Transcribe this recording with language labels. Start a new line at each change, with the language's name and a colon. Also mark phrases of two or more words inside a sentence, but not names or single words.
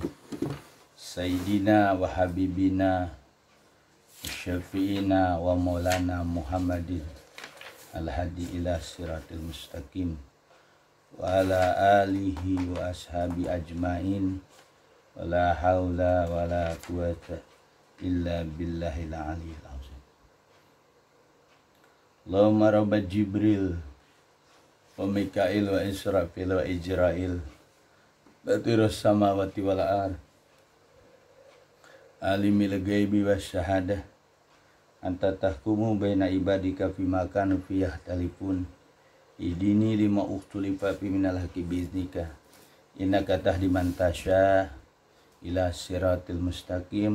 Arabic: سيدنا وحبيبنا وشفيعنا ومولانا محمد الهادي إلى الصراط المستقيم وعلى آله وأصحابه أجمعين. ولا حول ولا قوة إلا بالله العلي العظيم. اللهم رب جبريل وميكائيل وإسرافيل وعزرائيل فاطر السماوات والأرض عالم الغيب والشهادة أنت تحكم بين عبادك فيما كانوا فيه يختلفون اهدني لما اختلف فيه من الحق بإذنك إنك تهدي من تشاء إلى الصراط المستقيم.